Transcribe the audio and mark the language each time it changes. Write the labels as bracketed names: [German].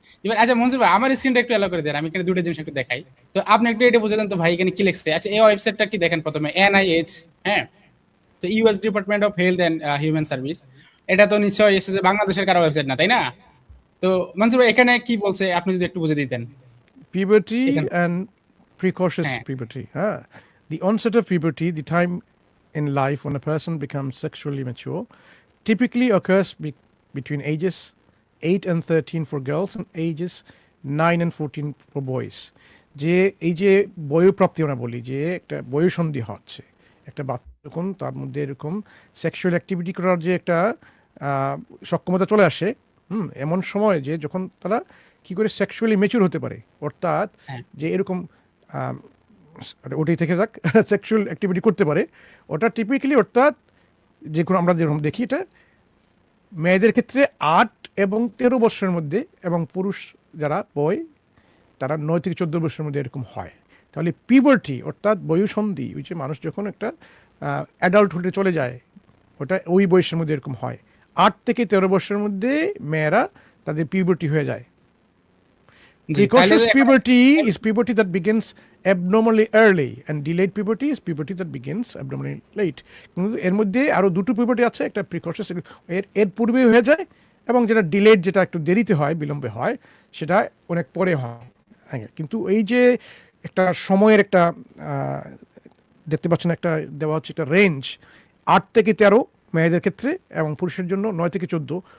[Bangla] এবার আচ্ছা মনসুর ভাই, আমার স্ক্রিনটা একটু অ্যালো করে দেন, আমি এখানে দুটো জিনিস একটু দেখাই। তো আপনি একটু এটা বুঝে দেন তো ভাই, এখানে কি লিখছে। আচ্ছা, এই ওয়েবসাইটটা কি দেখেন প্রথমে, NIH, হ্যাঁ, তো US department of health and human service. এটা তো নিশ্চয়ই এসেছে বাংলাদেশের কারো ওয়েবসাইট না, তাই না? তো মনসুর ভাই, এখানে কি বলছে আপনি যদি একটু বুঝে দিতেন। [English] Puberty [Bangla] এখানে- [English] and precocious [Bangla] হ্যাঁ। [English] puberty. The onset of puberty, the time in life when a person becomes sexually mature, typically occurs between ages 8 and 13 for girls and ages 9 and 14 for boys. [Bangla] যে এই যে বয়োপ্রাপ্তি আমরা বলি, যে একটা বয়ঃসন্ধি হচ্ছে, একটা বাচ্চা যখন তার মধ্যে এরকম সেক্সুয়াল অ্যাক্টিভিটি করার যে একটা সক্ষমতা চলে আসে, এমন সময় যে যখন তারা কি করে সেক্সুয়ালি মেচুর হতে পারে, অর্থাৎ হ্যাঁ। যে এরকম ওটাই থেকে যাক সেক্সুয়াল অ্যাক্টিভিটি করতে পারে, ওটা টিপিক্যালি, অর্থাৎ যে কোনো আমরা যেরকম দেখি এটা মেয়েদের ক্ষেত্রে 8 এবং 13 বছরের মধ্যে, এবং পুরুষ যারা বয় তারা 9 থেকে 14 বছরের মধ্যে এরকম হয়। তাহলে পিউবার্টি অর্থাৎ বয়ঃসন্ধি, ওই যে মানুষ যখন একটা অ্যাডাল্টহুডে চলে যায়, ওটা ওই বয়সের মধ্যে এরকম হয়। 8 থেকে 13 বছরের মধ্যে মেয়েরা তাদের পিউবার্টি হয়ে যায়। জি, [English] Precocious [Bangla] তাহলে- [English] puberty is puberty that begins abnormally early, and delayed puberty is puberty that begins abnormally late. [Bangla] কিন্তু এর মধ্যে আরো দুটো puberty আছে, একটা precocious, এর পূর্বে হয়ে যায়, এবং যেটা ডিলেড, যেটা একটু দেরিতে হয়, বিলম্বে হয়, সেটা অনেক পরে হয়। হ্যাঁ, কিন্তু এই যে একটা সময়ের একটা দেখতে পাচ্ছেন একটা দেওয়া হচ্ছে একটা রেঞ্জ, 8 থেকে 13 মেয়েদের ক্ষেত্রে, এবং পুরুষের জন্য 9 থেকে 14।